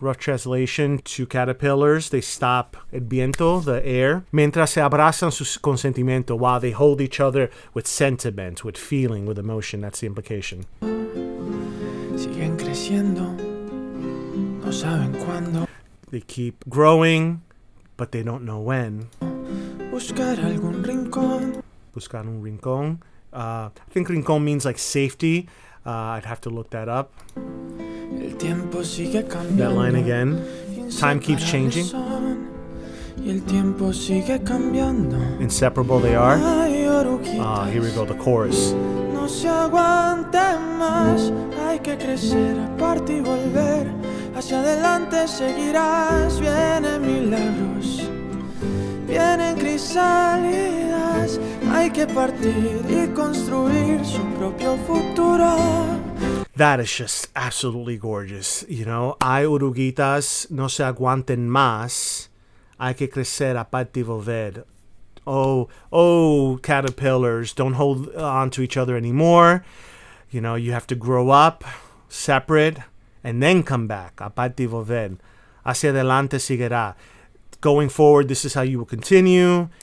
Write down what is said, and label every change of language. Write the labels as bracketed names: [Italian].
[English] Rough translation, two caterpillars, they stop [Spanish] el viento, [English] the air. [Spanish] Mientras se abrazan con sentimiento, [English] while they hold each other with sentiment, with feeling, with emotion. That's the implication. [Spanish] Siguen creciendo, no saben cuándo. [English] They keep growing, but they don't know when. [Spanish] Buscar algún rincón. Buscar un rincón. [English] I think rincón means like safety. I'd have to look that up. [Spanish] El tiempo sigue cambiando. [English] That line again. Time keeps changing. [Spanish] Y el tiempo sigue cambiando. [English] Inseparable they are. [Spanish] Ay, oruguitas, [English] Here we go, the chorus. [Spanish] no se aguante más. Hay que crecer, aparte y volver. Hacia adelante seguirás. Vienen milagros, vienen crisálidas. Hay que partir y construir su propio futuro. [English] That is just absolutely gorgeous. You know, [Spanish] hay oruguitas, no se aguanten más. Hay que crecer, aparte y volver. [English] Oh, caterpillars, don't hold on to each other anymore. You know, you have to grow up, separate, and then come back. [Spanish] Aparte y volver. Hacia adelante seguirá. [English] Going forward, this is how you will continue.